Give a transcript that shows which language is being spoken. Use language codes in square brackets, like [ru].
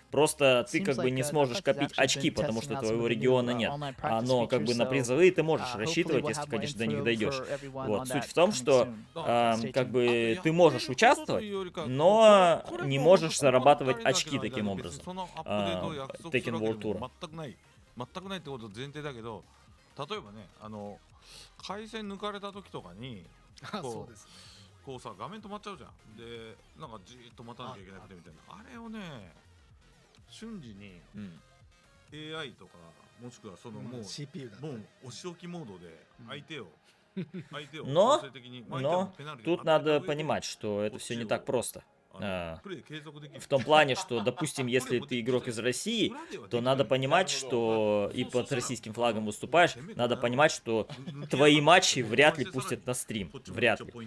[ru] Просто ты как бы не сможешь копить очки, потому что твоего региона нет. Но как бы на призовые ты можешь рассчитывать, если, конечно, до них дойдешь. Вот. Суть в том, что как бы ты можешь участвовать, но не можешь зарабатывать очки таким образом. Tekken World Tour. [ja] 全くないってこと前提だけど、例えばね、回線抜かれた時とかにこうさ、画面止まっちゃうじゃん。でなんかじーっと待たなきゃいけなくてみたいな、あれをね瞬時に AI とかもしくはそのもう CPU だ、もうお仕置きモードで相手を [ru] Но тут надо понимать, что это все не так просто. В том плане, что, допустим, если ты игрок из России, то надо понимать, что и под российским флагом выступаешь, надо понимать, что твои матчи вряд ли пустят на стрим. Вряд ли.